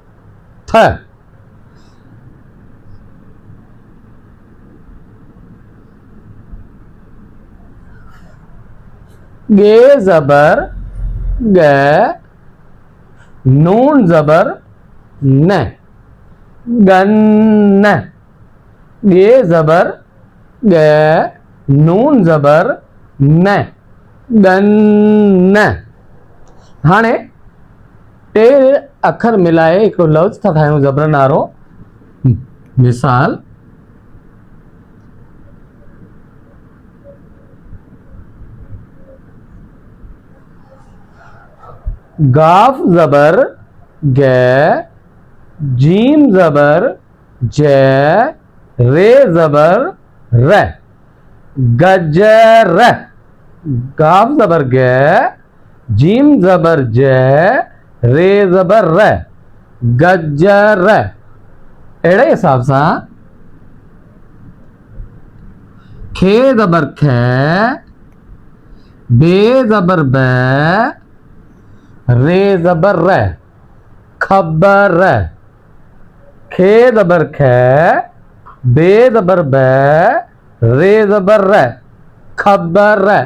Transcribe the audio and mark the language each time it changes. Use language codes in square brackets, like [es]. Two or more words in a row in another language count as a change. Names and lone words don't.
[sd] गे ज़बर ग, नून ज़बर न, गन्न। गे ज़बर ग, नून ज़बर न, गन्न। हाणे टे अखर मिलाए हिकिड़ो लफ़्ज़ था ठाहियूं ज़बरनि वारो। मिसाल गाफ ज़बर ग, जीम ज़बर ज, रे ज़बर र, गजर। गाफ ज़बर ग, जीम ज़बर ज, रे ज़बर र, गजर। अहिड़े हिसाब सां खे ज़बर ख, बे ज़बर ब, रे ज़बर र, खबर। खे ज़बर ख, बे ज़बर ब, रे ज़बर र, खबर।